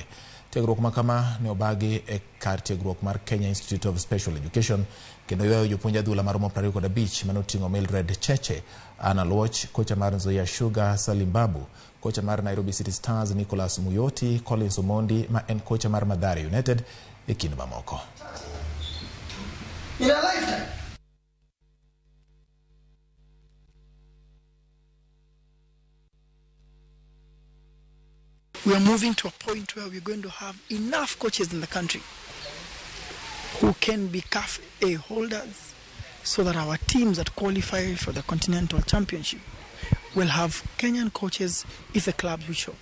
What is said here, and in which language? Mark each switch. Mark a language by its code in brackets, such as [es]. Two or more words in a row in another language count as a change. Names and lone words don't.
[luo] Tiegruok makama ne obagi e kar tiegruok mar Kenya Institute of Special Education kendo ywayo jopuonj adhula maromo 25 manoting'o Mildred Cheche, Anna Luoch, kocha mar Nzoia Sugar Salim Babu, kocha mar Nairobi City Stars Nicholas Muyoti, Collins Omondi ma en kocha mar Mathare United e kind mamoko. [en] In a lifetime. We are moving to a point where we're going to have enough coaches in the country who can be CAF A holders so that our teams that qualify for the Continental Championship will have Kenyan coaches if the club will show.